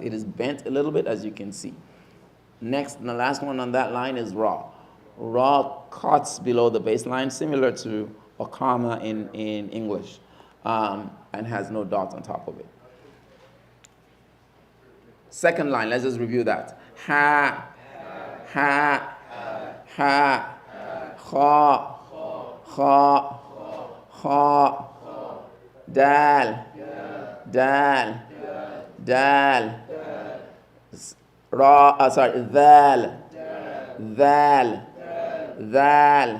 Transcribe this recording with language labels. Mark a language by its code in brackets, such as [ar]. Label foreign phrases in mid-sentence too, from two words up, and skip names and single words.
[en] It is bent a little bit, as you can see. Next, the last one on that line is ra. Ra cuts below the baseline, similar to a comma in English, and has no dot on top of it. Second line, let's just review that. Ha, ha, ha, kha, kha, kha, dal, dal, dal, ra, dhal, dhal, dhal.